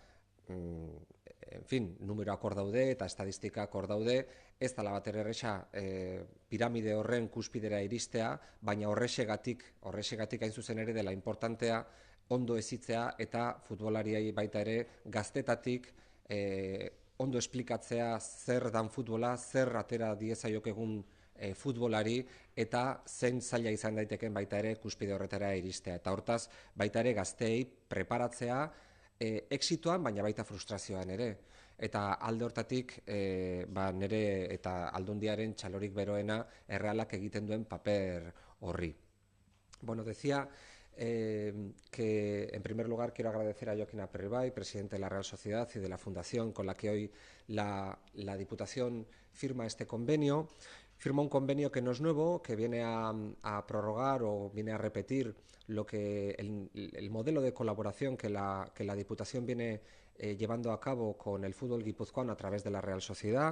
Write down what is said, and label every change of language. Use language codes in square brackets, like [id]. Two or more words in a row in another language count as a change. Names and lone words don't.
[eu] numeroak hor daude eta estadistikak hor daude, ez dela bat erresa piramide horren kuspidera iristea, baina horrexegatik hain zuzen ere dela importantea ondo hezitzea eta futbolariei baita ere gaztetatik ondo esplikatzea zer dan futbola, zer atera diezaiok egun futbolari, eta zein zaila izan daiteken baita ere kuspide horretara iristea. Eta hortaz baita ere gazteei preparatzea exitoan, baina baita frustrazioan ere. Eta alde hortatik nire eta Aldundiaren txalorik beroena Errealak egiten duen paper horri. [es] Bueno, decía que en primer lugar quiero agradecer a Jokin Aperribay, presidente de la Real Sociedad y de la Fundación con la que hoy la Diputación firma este convenio. Firma un convenio que no es nuevo, que viene a prorrogar o viene a repetir el modelo de colaboración que la Diputación viene llevando a cabo con el fútbol guipuzcoano a través de la Real Sociedad.